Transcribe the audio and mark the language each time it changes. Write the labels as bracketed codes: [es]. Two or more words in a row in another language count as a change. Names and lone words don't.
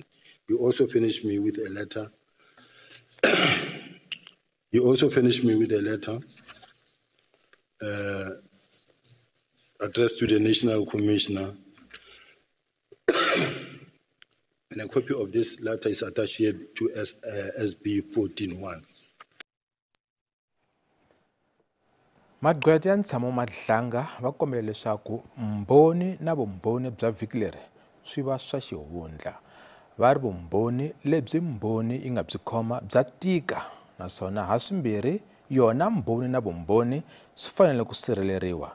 [en] He also finished me with a letter. Addressed to the National Commissioner. And a copy of this letter is attached here to SB 14-1. [ts] Magqwetha ya ntshamo Madlanga va kombela leswaku mbhoni na vumbhoni bya vhiki leri swi va swa xihundla. Va ri vumbhoni lebyi mbhoni yi nga byi khoma bya tika naswona haswimbirhi yona mbhoni na vumbhoni swi fanele ku sirheleriwa.